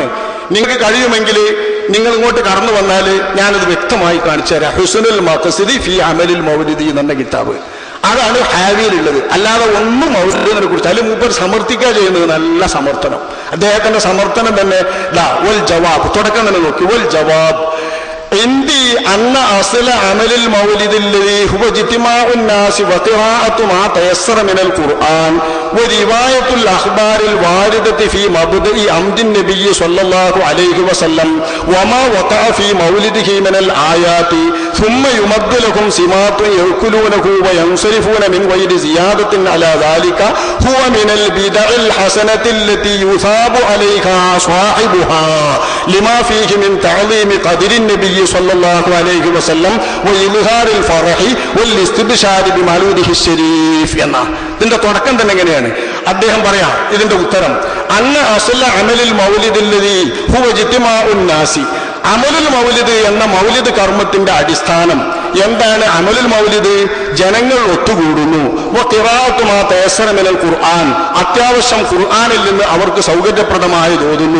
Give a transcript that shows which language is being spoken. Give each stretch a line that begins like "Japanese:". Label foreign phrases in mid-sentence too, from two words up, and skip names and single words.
Malayalam: നിങ്ങൾക്ക് കഴിയുമെങ്കിൽ നിങ്ങൾ ഇങ്ങോട്ട് കടന്നു വന്നാൽ ഞാനത് വ്യക്തമായി കാണിച്ചു തരാം. ഹുസ്നുൽ മഖ്സിദ് ഫി അമലിൽ മൗലിദി എന്ന കിതാബ്, അതാണ് ഹാവിയിലുള്ളത്. അല്ലാതെ ഒന്നും മൗലിദിനെ കുറിച്ച് അതിൽ മൂപ്പർ സമർത്ഥിക്കുക ചെയ്യുന്നത് നല്ല സമർത്ഥനം. അദ്ദേഹത്തിന്റെ സമർത്ഥനം തന്നെ
Arabic: والجواب,
Malayalam: തുടക്കം തന്നെ നോക്കി.
Arabic: والجواب عندي أن أصل عمل المولد الذي هو اجتماع الناس وقراءة ما تيسر من القرآن ورواية الأخبار الواردة في مبدأ عمد النبي صلى الله عليه وسلم وما وقع في مولده من الآيات ثم يمد لكم سماط يأكلونه وينصرفون من غير زيادة على ذلك هو من البدع الحسنة التي يثاب عليها صاحبها لما فيه من تعظيم قدر النبي صلى الله عليه وسلم وإظهار الفرح والاستبشار بمولده الشريف
Malayalam: എന്ന ഇതിന്റെ തുടക്കം തന്നെ എങ്ങനെയാണ് അദ്ദേഹം പറയാം. ഇതിന്റെ ഉത്തരം
Arabic: أن أصل عمل المولد الذي هو اجتماع الناس, عمل المولد
Malayalam: എന്ന മൗലിദ് കർമ്മത്തിന്റെ അടിസ്ഥാനം എന്താണ്?
Arabic: عمل المولد
Malayalam: ജനങ്ങൾ ഒത്തുകൂടുന്നു.
Arabic: قراءة ما تيسر من القرآن,
Malayalam: അത്യാവശ്യം ഖുർആനിൽ നിന്ന് അവർക്ക് സൗകര്യപ്രദമായി തോന്നുന്നു.